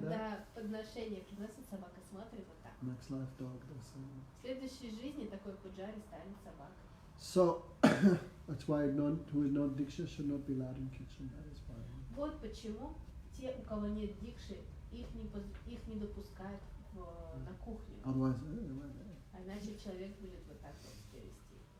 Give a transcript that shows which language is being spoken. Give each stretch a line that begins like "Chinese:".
Russian: Когда подношение приносит, собака смотрит вот так.
English: Next life, dog does same.
Russian: В следующей жизни такой пуджари станет собакой.
English: So that's why who is not diksha should not be allowed in kitchen. That is why.
Russian: Вот почему те, у кого нет дикши, их не допускают на кухню.
English: Otherwise,
Russian: А иначе человек будет вот так вот себя вести.